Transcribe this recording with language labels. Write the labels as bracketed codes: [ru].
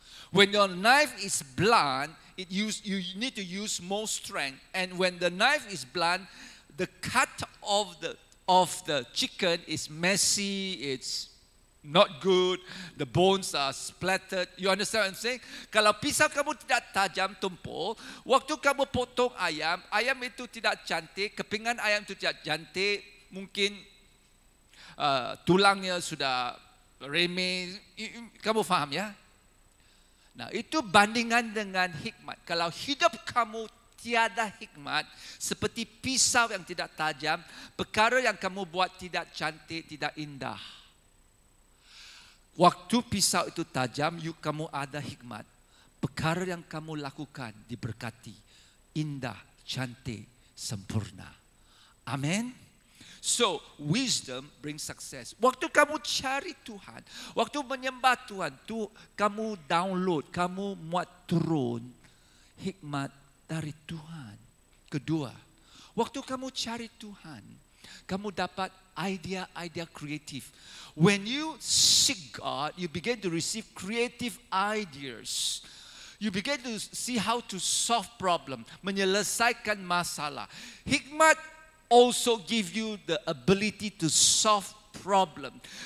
[en] When your knife is blunt, you need to use more strength. And when the knife is blunt, the cut of the chicken is messy, it's not good, the bones are splattered. You understand what I'm saying? [ms] Kalau pisau kamu tidak tajam tumpul, waktu kamu potong ayam, ayam itu tidak cantik, kepingan ayam itu tidak cantik, mungkin tulangnya sudah remeh. Kamu faham ya? Nah, itu bandingan dengan hikmat. Kalau hidup kamu tiada hikmat, seperti pisau yang tidak tajam, perkara yang kamu buat tidak cantik, tidak indah. Waktu pisau itu tajam, kamu ada hikmat. Perkara yang kamu lakukan diberkati, indah, cantik, sempurna. Amin. [en] So, wisdom brings success. [ms] Waktu kamu cari Tuhan, waktu menyembah Tuhan, kamu download, kamu muat turun hikmat dari Tuhan. Kedua, waktu kamu cari Tuhan, kamu dapat idea-idea kreatif. [en] When you seek God, you begin to receive creative ideas. You begin to see how to solve problem, [ms] menyelesaikan masalah. [en] Hikmat also give you the ability to solve problem.